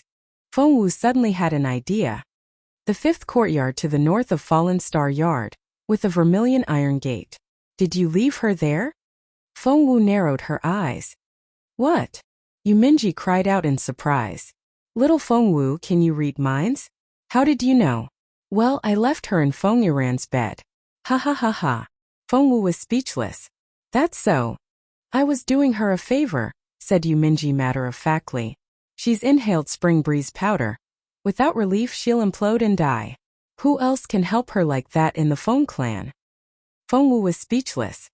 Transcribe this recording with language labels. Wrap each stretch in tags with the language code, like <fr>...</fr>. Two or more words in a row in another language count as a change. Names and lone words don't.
<en>Feng Wu suddenly had an idea. The 5th courtyard to the north of Fallen Star Yard, with a vermilion iron gate. Did you leave her there? Feng Wu narrowed her eyes. What? Mingye cried out in surprise. Little Feng Wu, can you read minds? How did you know? Well, I left her in Feng Yiran's bed. Ha ha ha ha. Feng Wu was speechless. That's so. I was doing her a favor, said Mingye matter-of-factly. She's inhaled spring breeze powder. Without relief she'll implode and die. Who else can help her like that in the Feng clan? Feng Wu was speechless.</en>